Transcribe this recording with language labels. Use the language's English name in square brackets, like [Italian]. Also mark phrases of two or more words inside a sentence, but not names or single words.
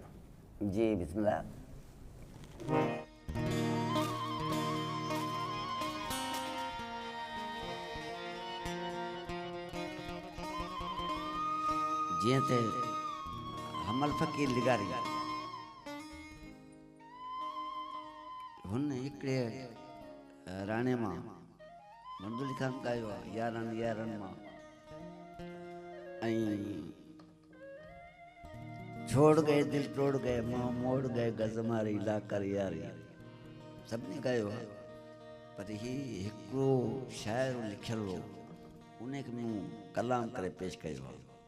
[Sindhi] जी बिस्मिल्लाह जीअं त हमल फ़क़ीर लिगारी हुन हिकिड़े राणे मां मंदुली खान ॻायो आहे यारनि यारनि मां ऐं छोड़ गए दिल तोड़ गए मां मोड़ गए गज़ मारी ला कर यारी सभिनी ॻायो आहे पर ही हिकिड़ो शाइरो लिखियलु हो उन खे मूं कलाम करे पेश कयो आहे